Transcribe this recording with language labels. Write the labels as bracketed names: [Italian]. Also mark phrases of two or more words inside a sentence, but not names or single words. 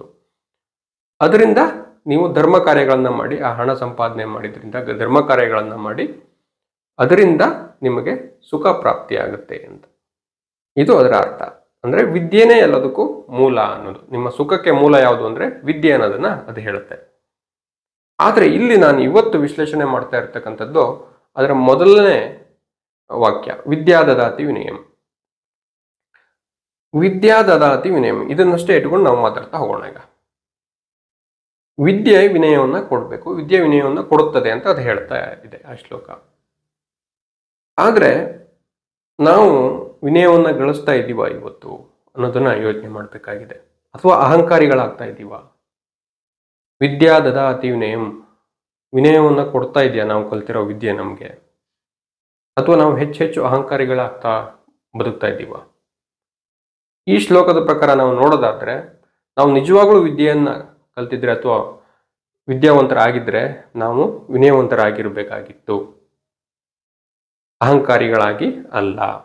[Kannada] ಅದರಿಂದ ನೀವು ಧರ್ಮ ಕಾರ್ಯಗಳನ್ನ ಮಾಡಿ ಆ ಹಣ ಸಂಪಾದನೆ ಮಾಡಿದ್ರಿಂದ ಧರ್ಮ ಕಾರ್ಯಗಳನ್ನ ಮಾಡಿ ಅದರಿಂದ ನಿಮಗೆ ಸುಖ ಪ್ರಾಪ್ತಿಯಾಗುತ್ತೆ ಅಂತ. ಇದು ಅದರ ಅರ್ಥ. ಅಂದ್ರೆ ವಿದ್ಯೆನೇ ಎಲ್ಲದಕ್ಕೂ ಮೂಲ ಅನ್ನೋದು. ನಿಮ್ಮ ಸುಖಕ್ಕೆ ಮೂಲ ಯಾವುದು ಅಂದ್ರೆ ವಿದ್ಯೆ ಅನ್ನೋದನ್ನ ಅದು ಹೇಳುತ್ತೆ. ಆದ್ರೆ ಇಲ್ಲಿ ನಾನು ಇವತ್ತು ವಿಶ್ಲೇಷಣೆ ಮಾಡ್ತಾ ಇರ್ತಕ್ಕಂಥದ್ದು ಅದರ ಮೊದಲನೇ ವಾಕ್ಯ, [Sanskrit] ವಿದ್ಯಾ ದದಾತಿ ವಿನಯಂ. ವಿದ್ಯಾ ದದಾತಿ ವಿನಯಂ [Kannada] ಇದನ್ನಷ್ಟೇ ಇಟ್ಕೊಂಡು ನಾವು ಮಾತಾಡ್ತಾ ಹೋಗೋಣ. ಈಗ ವಿದ್ಯೆ ವಿನಯವನ್ನ ಕೊಡಬೇಕು, ವಿದ್ಯೆ ವಿನಯವನ್ನ ಕೊಡುತ್ತದೆ ಅಂತ ಅದು ಹೇಳ್ತಾ ಇದೆ ಆ ಶ್ಲೋಕ. ಆದ್ರೆ ನಾವು ವಿನಯವನ್ನ ಗಳಿಸ್ತಾ ಇದ್ದೀವ ಇವತ್ತು ಅನ್ನೋದನ್ನ ಯೋಚನೆ ಮಾಡಬೇಕಾಗಿದೆ. ಅಥವಾ ಅಹಂಕಾರಿಗಳಾಗ್ತಾ ಇದ್ದೀವ? [Sanskrit] ವಿದ್ಯಾ ದದಾತಿ ವಿನಯಂ, [Kannada] ವಿನಯವನ್ನ ಕೊಡ್ತಾ ಇದೆಯಾ ನಾವು ಕಲ್ತಿರೋ ವಿದ್ಯೆ ನಮ್ಗೆ? ಅಥವಾ ನಾವು ಹೆಚ್ಚು ಅಹಂಕಾರಿಗಳಾಗ್ತಾ ಬದುಕ್ತಾ ಇದ್ದೀವ? ಈ ಶ್ಲೋಕದ ಪ್ರಕಾರ ನಾವು ನೋಡೋದಾದ್ರೆ ನಾವು ನಿಜವಾಗ್ಲೂ ವಿದ್ಯೆಯನ್ನ ಕಲ್ತಿದ್ರೆ ಅಥವಾ ವಿದ್ಯಾವಂತರಾಗಿದ್ರೆ ನಾವು ವಿನಯವಂತರಾಗಿರ್ಬೇಕಾಗಿತ್ತು, ಅಹಂಕಾರಿಗಳಾಗಿ ಅಲ್ಲ.